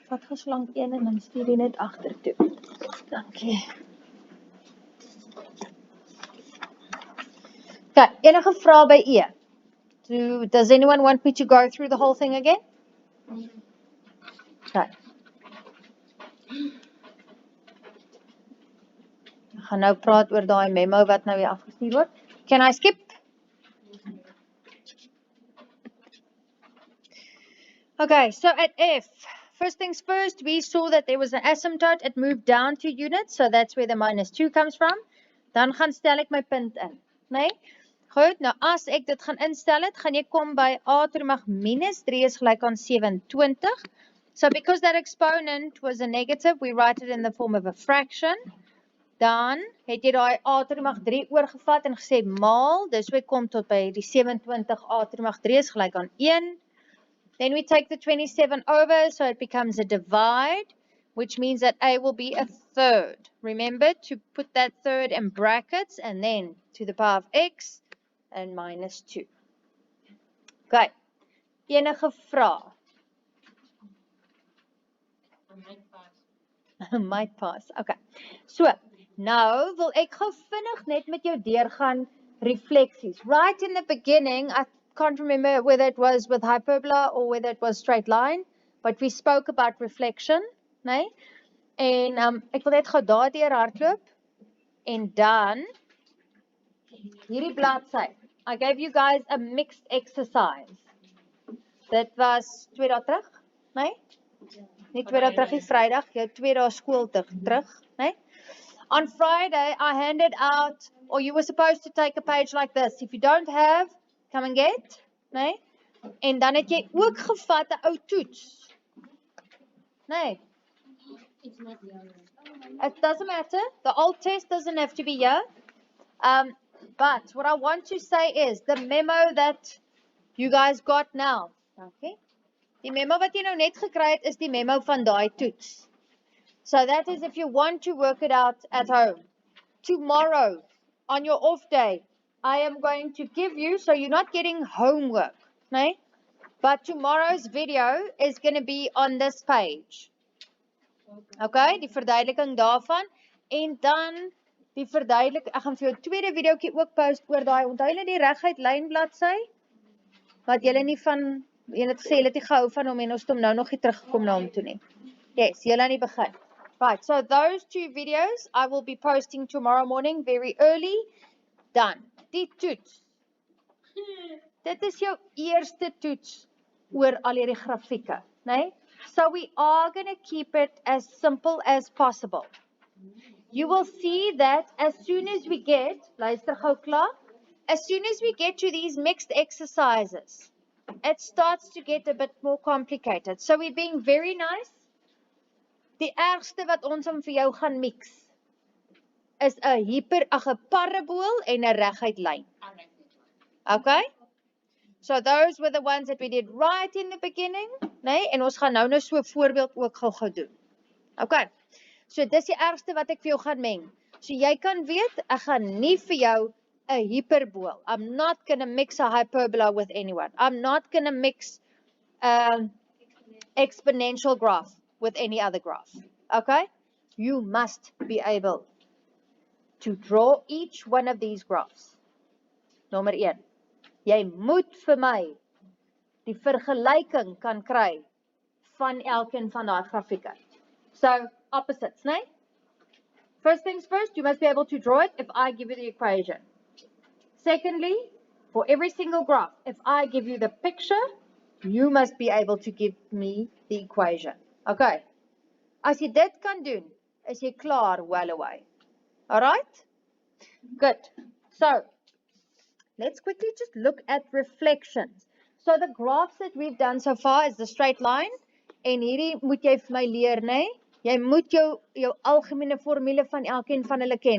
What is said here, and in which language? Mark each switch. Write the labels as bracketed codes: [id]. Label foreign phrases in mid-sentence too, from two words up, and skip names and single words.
[af] gou so lank een en dan stuur jy net agtertoe. Dankie. Okay, enige vrae by E? [en] Does anyone want me to go through the whole thing again? Okay. [af] Ek gaan nou praat oor daai memo wat nou weer afgestuur word. [en] Can I skip? Okay, so at F, first things first, we saw that there was an asymptote. It moved down 2 units, so that's where the -2 comes from. [af] Dan gaan stel ek my punt in, né? Goed, nou as ek dit gaan instel het, gaan jy kom by A to die mag -3 is gelyk aan 27. [en] So because that exponent was a negative, we write it in the form of a fraction. [af] Dan het jy daai A to die mag 3 oorgevat en gesê maal, dis hoe ek kom tot by die 27 A to die mag 3 is gelyk aan 1. [en] Then we take the 27 over, so it becomes a divide, which means that A will be a third. Remember to put that third in brackets and then to the power of x and -2. [af] Okay, enige vrae? [en] Might pass, okay. So, [af] nou wil ek gou vinnig net met jou deurgaan refleksies. [en] Right in the beginning, I can't remember whether it was with hyperbola or whether it was straight line, but we spoke about reflection, né? [af] En ek wil net gou daardeur hardloop en dan hierdie bladsy. [en] I gave you guys a mixed exercise. [af] Dit was 2 dae terug, né? Nie 2 dae terug, Vrydag, jou 2 dae skool terug, né? [en] On Friday, I handed out, or you were supposed to take a page like this. If you don't have, come and get, né? [af] En dan het jy ook gevat 'n ou toets. Nee. [en] It doesn't matter. The old test doesn't have to be here. But what I want to say is the memo that you guys got now. Okay? [af] Die memo wat jy nou net gekry het is die memo van daai toets. [en] So that is if you want to work it out at home. Tomorrow, on your off day, I am going to give you, so you're not getting homework, nee? But tomorrow's video is going to be on this page. [af] Okay, die verduideliking daarvan. En dan die verduideliking, ek gaan vir jou 'n tweede videoetjie ook post oor daai, onthou julle die reguit lyn bladsy? Wat julle nie van, julle het gesê julle het nie gehou van hom en ons het hom nou nog nie teruggekom na hom toe nie. Yes, julle aan die begin. [en] Right, so those 2 videos I will be posting tomorrow morning very early. [af] Dan, die toets. Dit is jou eerste toets oor al hierdie grafieke, né? [en] So we are going to keep it as simple as possible. You will see that as soon as we get, [af] luister gou klaar, [en] as soon as we get to these mixed exercises, it starts to get a bit more complicated. So we're being very nice. [af] Die ergste wat ons om vir jou gaan mix is 'n parabool en 'n reguit lyn. Okay? [en] So those were the ones that we did right in the beginning, né? [af] En ons gaan nou so 'n voorbeeld ook gou doen. Okay. So dis die ergste wat ek vir jou gaan meng. So jy kan weet, ek gaan nie vir jou 'n hiperbool. [en] I'm not going to mix a hyperbola with anyone. I'm not going to mix exponential graph with any other graph. Okay? You must be able to draw each one of these graphs. [af] Nommer 1. Jy moet vir my die vergelyking kan kry van elkeen van daai grafieke. [en] So, opposites, né? First things first, you must be able to draw it if I give you the equation. Secondly, for every single graph, if I give you the picture, you must be able to give me the equation. Okay. [af] As jy dit kan doen, is jy klaar [en] well away. Alright? Good. So, let's quickly just look at reflections. So the graphs that we've done so far is the straight line. [af] En hierdie moet jy vir my leer, né? Jy moet jou algemene formule van elkeen van hulle ken.